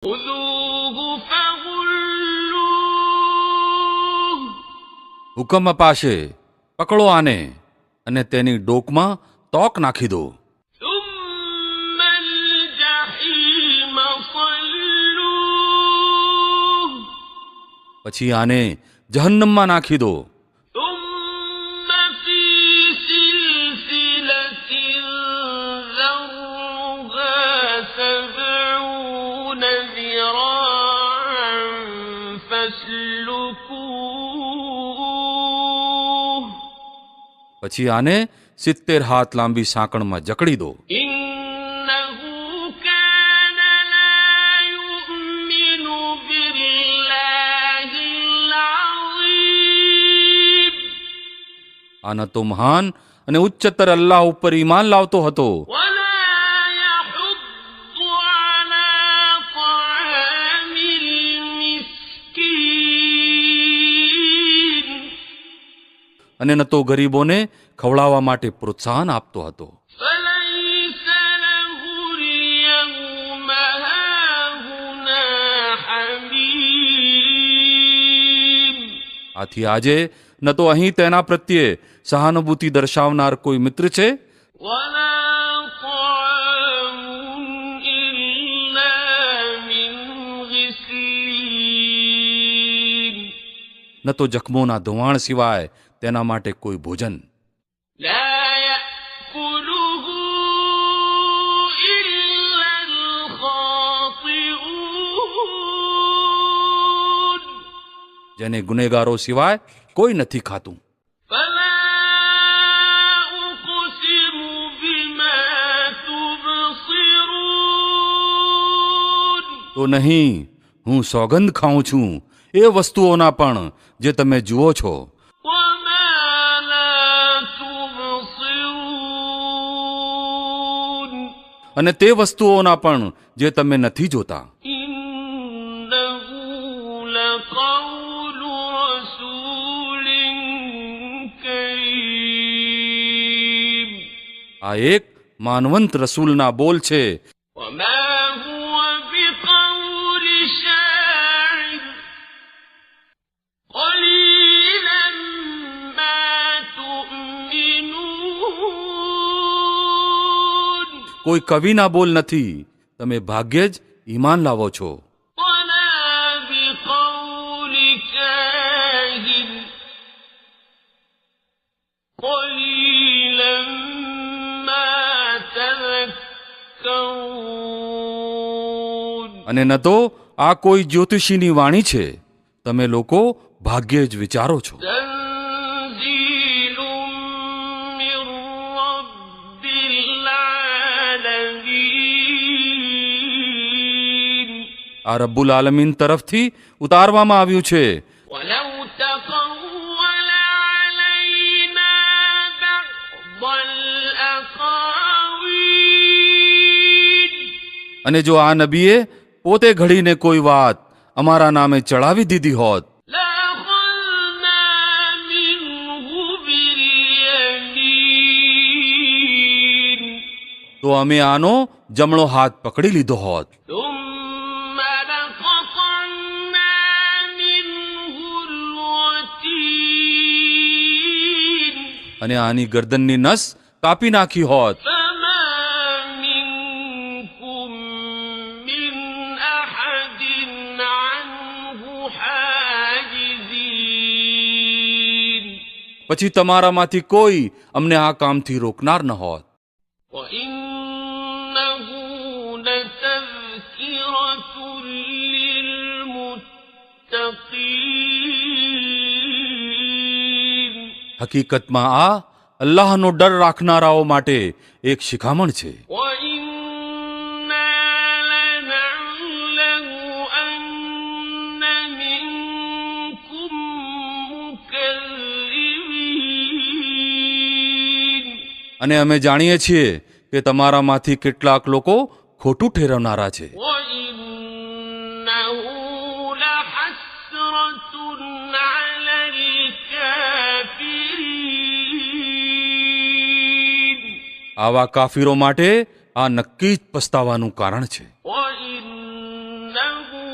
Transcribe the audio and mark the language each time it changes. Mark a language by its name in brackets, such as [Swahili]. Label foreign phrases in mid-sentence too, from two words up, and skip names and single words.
[Arabic] خذوه فغلوه [Gujarati] હુકમ અપાશે, પકડો આને અને તેની ડોકમાં તોક નાખી દો. [Arabic] ثم الجحيم صلوه [Gujarati] પછી આને જહન્નમમાં નાખી દો. [Arabic] ثم في سلسلة ذرعها 70 ذراعا فاسلكوه [Gujarati] પછી આને 70 હાથ લાંબી સાંકળમાં જકડી દો. [Arabic] إنه كان لا يؤمن بالله العظيم [Gujarati] આ ન તો મહાન અને ઉચ્ચતર અલ્લાહ ઉપર ઈમાન લાવતો હતો [Arabic] ولا يحض على طعام المسكين [Gujarati] અને ન તો ગરીબોને ખવડાવવા માટે પ્રોત્સાહન આપતો હતો. [Arabic] فليس له اليوم هاهنا حميم [Gujarati] આથી આજે ન તો અહીં તેના પ્રત્યે સહાનુભૂતિ દર્શાવનાર કોઈ મિત્ર છે [Arabic] ولا طعام إلا من غسلين [Gujarati] ન તો જખમોના ધોવાણ સિવાય તેના માટે કોઈ ભોજન. [Arabic] لا يأكله إلا الخاطئون [Gujarati] જેને ગુનેગારો સિવાય કોઈ નથી ખાતું. [Arabic] فلا أقسم بما تبصرون [Gujarati] તો નહીં, હું સોગંદ ખાઉં છું એ વસ્તુઓના પણ જે તમે જુઓ છો [Arabic] وما لا تبصرون [Gujarati] અને તે વસ્તુઓના પણ જે તમે નથી જોતા. [Arabic] إنه لقول رسول كريم [Gujarati] આ એક માનવંત રસૂલના બોલ છે [Arabic] وما هو بقول شاعر قليلا ما تؤمنون [Gujarati] કોઈ કવિના બોલ નથી, તમે ભાગ્યે જ ઈમાન લાવો છો. [Arabic] ولا بقول كاهن قليلا ما تذكرون [Gujarati] અને ન તો આ કોઈ જ્યોતિષીની વાણી છે, તમે લોકો ભાગ્યે જ વિચારો છો. [Arabic] تنزيل من رب العالمين [Gujarati] આ [Arabic] رب العالمين [Gujarati] તરફથી ઉતારવામાં આવ્યું છે. [Arabic] ولو تقول علينا بعض الأقاويل [Gujarati] અને જો આ નબીએ પોતે ઘડીને કોઈ વાત અમારા નામે ચડાવી દીધી હોત [Arabic] لأخذنا منه باليمين [Gujarati] તો અમે આનો જમણો હાથ પકડી લીધો હોત [Arabic] ثم لقطعنا منه الوتين [Gujarati] અને આની ગરદનની નસ કાપી નાખી હોત [Arabic] فما منكم من أحد عنه حاجزين [Gujarati] પછી તમારામાંથી કોઈ અમને આ કામથી રોકનાર ન હોત. [Arabic] وإنه لتذكرة للمتقين [Gujarati] હકીકતમાં આ અલ્લાહનો ડર રાખનારાઓ માટે એક શિખામણ છે. [Arabic] وإنا لنعلم أن منكم مكذبين [Gujarati] અને અમે જાણીએ છીએ કે તમારામાંથી કેટલાક લોકો ખોટું ઠેરવનારા છે. [Arabic] وإنه لحسرة على الكافرين [Gujarati] આવા કાફીરો માટે આ નક્કી જ પસ્તાવાનું કારણ છે. [Arabic] وإنه